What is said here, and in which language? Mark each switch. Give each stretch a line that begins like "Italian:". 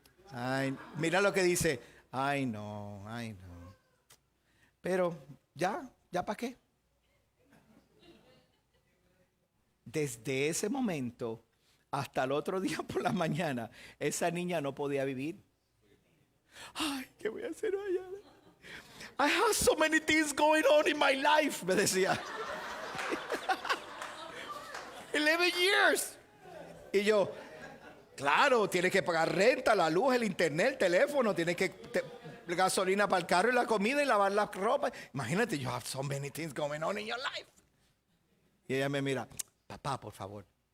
Spanish: Ay, mira lo que dice. Ay, no. Pero, ¿ya para qué? Desde ese momento hasta el otro día por la mañana, esa niña no podía vivir. Ay, ¿qué voy a hacer mañana?
English: I have so many things going on in my life,
Spanish: me decía.
English: 11 years.
Spanish: Y yo, claro, tienes que pagar renta, la luz, el internet, el teléfono, tienes que gasolina para el carro y la comida y lavar la ropa. Imagínate,
English: you have so many things going on in your life.
Spanish: Y ella me mira, papá, por favor.